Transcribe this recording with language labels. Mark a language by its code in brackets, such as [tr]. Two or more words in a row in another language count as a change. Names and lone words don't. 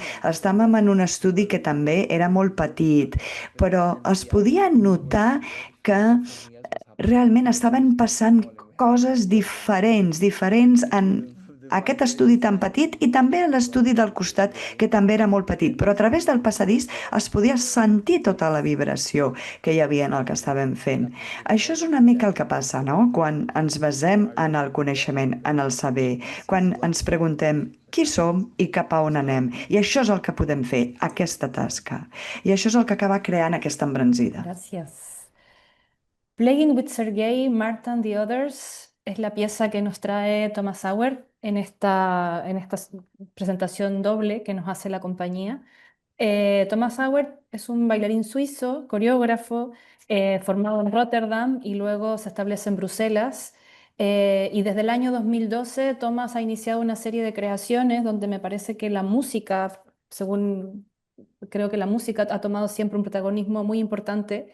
[ca] Estàvem en un estudi que també era molt petit, però es podia notar que realment estaven passant coses diferents en aquest estudi tan petit i també en l'estudi del costat, que també era molt petit, però a través del passadís es podia sentir tota la vibració que hi havia en el que estàvem fent. Això és una mica el que passa, no? Quan ens basem en el coneixement, en el saber, quan ens preguntem qui som i cap a on anem. I això és el que podem fer, aquesta tasca. I això és el que acaba creant aquesta embranzida. [es] Gracias. Playing with Sergei, Marta and the Others es la pieza que nos trae Thomas Sauer en esta presentación doble que nos hace la compañía. Thomas Sauer es un bailarín suizo, coreógrafo, formado en Rotterdam y luego se establece en Bruselas. Y desde el año 2012 Thomas ha iniciado una serie de creaciones donde me parece que la música, creo que la música ha tomado siempre un protagonismo muy importante.